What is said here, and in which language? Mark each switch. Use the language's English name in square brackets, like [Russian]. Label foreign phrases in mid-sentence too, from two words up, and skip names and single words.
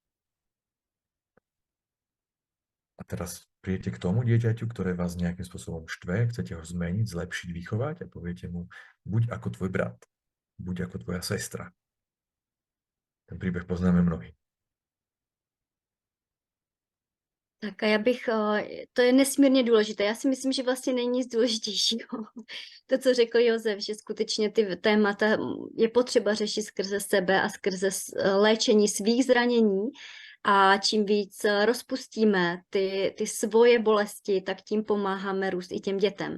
[Slovak] A teraz prídete k tomu dieťaťu, ktoré vás nejakým spôsobom štve, chcete ho zmeniť, zlepšiť, vychovať a poviete mu, buď ako tvoj brat, buď ako tvoja sestra. Ten príbeh poznáme mnohí. [Czech] Tak a já bych, to je nesmírně důležité. Já si myslím, že vlastně není nic důležitějšího. To, co řekl Josef, že skutečně ty témata je potřeba řešit skrze sebe a skrze léčení svých zranění. A čím víc rozpustíme ty svoje bolesti, tak tím pomáháme růst i těm dětem.